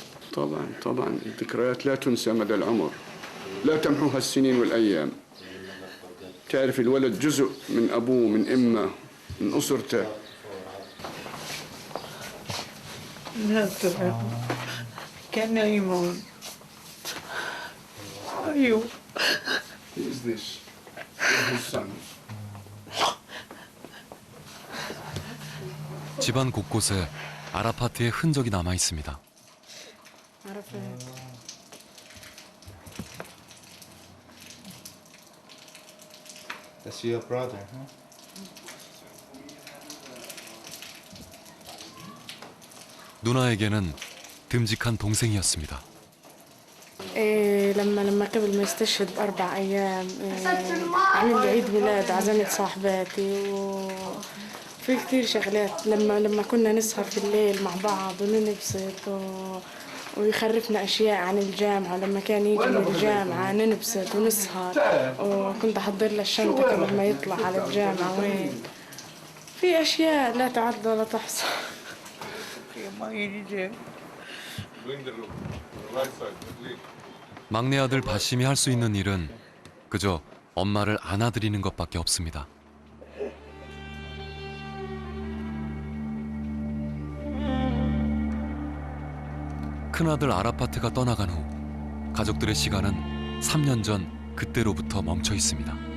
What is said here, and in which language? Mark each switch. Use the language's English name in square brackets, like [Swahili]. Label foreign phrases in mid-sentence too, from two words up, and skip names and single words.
[Arabic] طبعا طبعا الذكريات لا تنسى مدى العمر لا تمحوها السنين والأيام تعرف الولد جزء من أبوه من أمه من أسرته كان يموت أيوه [English] Who is this? His son. [Korean] 집안 곳곳에 아라파트의 흔적이 남아 있습니다. [English] That's your brother, huh? [Korean] 누나에게는 듬직한 동생이었습니다. [Arabic] لما قبل ما يستشهد بأربع أيام عمل لي عيد ميلاد عزمت صاحباتي وفي كثير شغلات لما كنا نسهر في الليل مع بعض وننبسط ويخرفنا أشياء عن الجامعة لما كان يجي من الجامعة ننبسط ونسهر وكنت أحضر له الشنطة قبل ما يطلع على الجامعة وين في أشياء لا تعد ولا تحصى. [Korean] 막내 아들 바심이 할 수 있는 일은 그저 엄마를 안아드리는 것밖에 없습니다. 큰아들 아라파트가 떠나간 후 가족들의 시간은 3년 전 그때로부터 멈춰 있습니다.